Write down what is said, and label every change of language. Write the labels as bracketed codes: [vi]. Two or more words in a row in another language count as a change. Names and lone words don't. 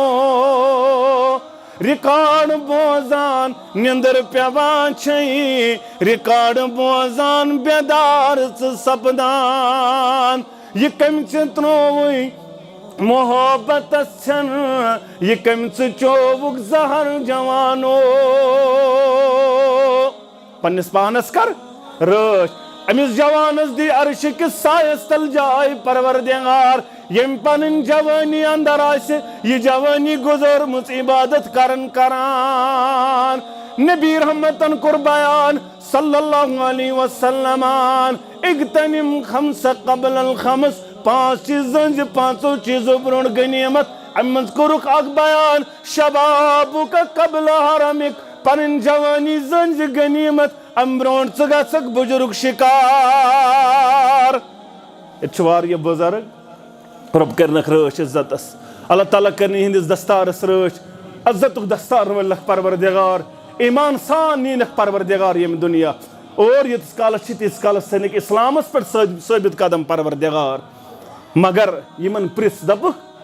[ks] ریکارڈ بوزان نیندر پیوان چھے ریکارڈ بوزان بیدار ژٕ سپدان یہ کمہِ ژےٚ ترٛووُے محبتس چھنہٕ یہ کمہِ ژٕ چووُکھ زہر جوانو پننس پانس کر رٲچھ امس جوانس دی عرش کس سایس تل جائے پروردگار یم پنن جوانی اندر آسہِ یہ جوانی گزرمٕژ عبادت کران نبی رحمتن کور بیان [ar] صلی اللہ علیہ وسلم اغتنم خمس قبل الخمس [ks] 5 چیزن پانچو چیزو برونٛٹھ غنیمت امہِ منٛز کوٚرُکھ اکھ بیان شبابُک قبل حرمک پنٕنۍ جوانی زن غنیمت ام برونٛٹھ ژٕ گژھکھ بُجرُک شکار ییٚتہِ چھُ واریاہ بُزرگ رۄب کرنکھ رٲچھ عزتس اللہ تعالیٰ کرنہِ یِہنٛدِس دستارس رٲچھ عزتُک دستار ولکھ پروردگار ایمان سان نینکھ پروردگار ییٚمہِ دُنیا اور ییٖتِس کالس چھِ تیٖتِس کالس تھٲینکھ اسلامس پٮ۪ٹھ ثٲبت قدم پروردگار مگر یِمن پرٛژھ دپُکھ